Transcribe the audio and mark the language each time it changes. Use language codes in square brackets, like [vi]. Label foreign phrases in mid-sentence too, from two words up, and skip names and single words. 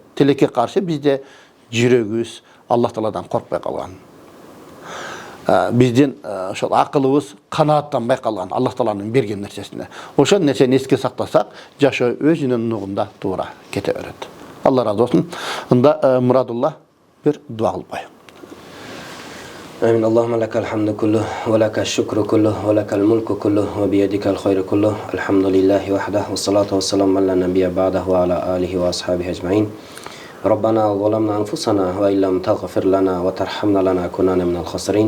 [ky] Тилекке каршы бизде жүрөгүбүз Аллах Тааладан коркпой калган. Биздин ошол акылыбыз канааттанбай калган Аллах Тааланын берген нерсесине. Ошол нерсени эске сактасак, жашоо өзүнүн нугунда туура кете берет. Алла разы болсун. Ында Мурадулла бир дуа кылып коёйт. [ar] آمين. اللهم لك الحمد كله ولك الشكر كله ولك الملك كله وبيدك الخير كله الحمد لله وحده والصلاة والسلام على النبي بعده وعلى آله وأصحابه أجمعين. ربنا ظلمنا أنفسنا وإن لم تغفر لنا وترحمنا لنكونن من الخاسرين.